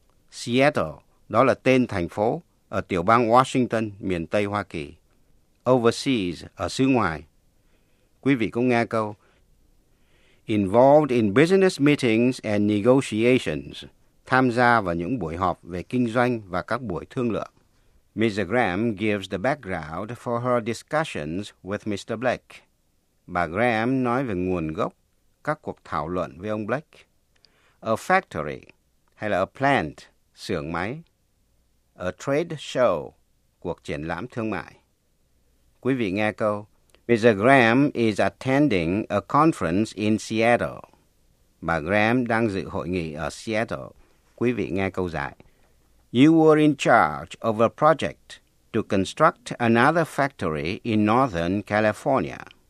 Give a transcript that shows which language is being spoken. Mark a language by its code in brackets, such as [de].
[vi] Seattle, đó là tên thành phố ở tiểu bang Washington, miền Tây Hoa Kỳ. Overseas, ở xứ ngoài. Quý vị cũng nghe câu. [en] Involved in business meetings and negotiations, [vi] tham gia vào những buổi họp về kinh doanh và các buổi thương lượng. [en] Mrs. Graham gives the background for her discussions with Mr. Blake. [vi] Bà Graham nói về nguồn gốc các cuộc thảo luận với ông Blake. A factory, hay là a plant, xưởng máy. A trade show, cuộc triển lãm thương mại. Quý vị nghe câu. Mrs. [en] Graham is attending a conference in Seattle. [vi] Bà Graham đang dự hội nghị ở Seattle. Quý vị nghe câu giải. [en] You were in charge of a project to construct another factory in Northern California.